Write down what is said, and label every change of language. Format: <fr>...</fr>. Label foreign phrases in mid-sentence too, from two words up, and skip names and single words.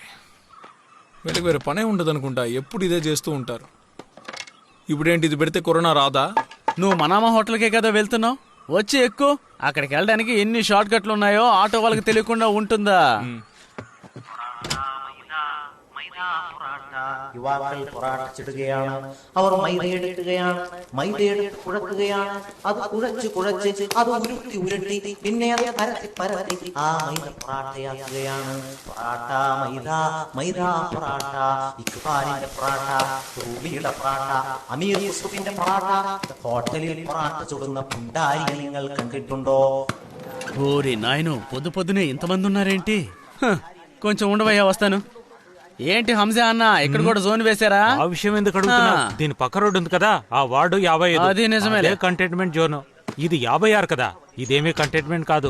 <te>వీళ్ళకి వేరే పనే ఉండదు అనుకుంటా, ఎప్పుడు ఇదే చేస్తూ ఉంటారు. ఇప్పుడేంటి, ఇది పెడితే కరోనా రాదా? నువ్వు మనామా హోటల్కే కదా వెళ్తున్నావు, వచ్చి ఎక్కువ. అక్కడికి వెళ్ళడానికి ఎన్ని షార్ట్ కట్లు ఉన్నాయో ఆటో వాళ్ళకి తెలియకుండా ఉంటుందా?</te> <ml>യുവാക്കൾ പൊറാട്ടച്ചിടുകയാണ്. അവർ മൈദയെടുക്കുകയാണ്. മൈദയെടുത്ത് കുഴക്കുകയാണ്. അത് കുഴച്ച് അത് ഉരുട്ടി പിന്നെ അത് പരത്തി ആ മൈദ പൊറാട്ടയാക്കുകയാണ്. പൊറാട്ട മൈദ പൊറാട്ട, ഇക്ബാലിന്റെ പൊറാട്ട, റൂബിയുടെ പൊറാട്ട, അമീർ യൂസുഫിന്റെ പൊറാട്ട. ഹോട്ടലിൽ പൊറാട്ട ചുടുന്ന പുണ്ടാരി നിങ്ങൾ కనిపెట్టుండో?</ml> <te>ఓరి నాయను పొద్దు పొద్దునే ఇంతమంది ఉన్నారేంటి? కొంచెం ఉండవయ్యా, వస్తాను. ఏంటి హంసా అన్న, ఇక్కడ కూడా జోన్ వేశారా? ఆ విషయం ఎందుకు అడుగుతున్నా? దీని పక్క రోడ్డు ఉంది కదా, ఆ వార్డు 55. అది నిజమే, కంటైన్మెంట్ జోన్. ఇది 56 కదా, ఇదేమీ కంటైన్మెంట్ కాదు.</te>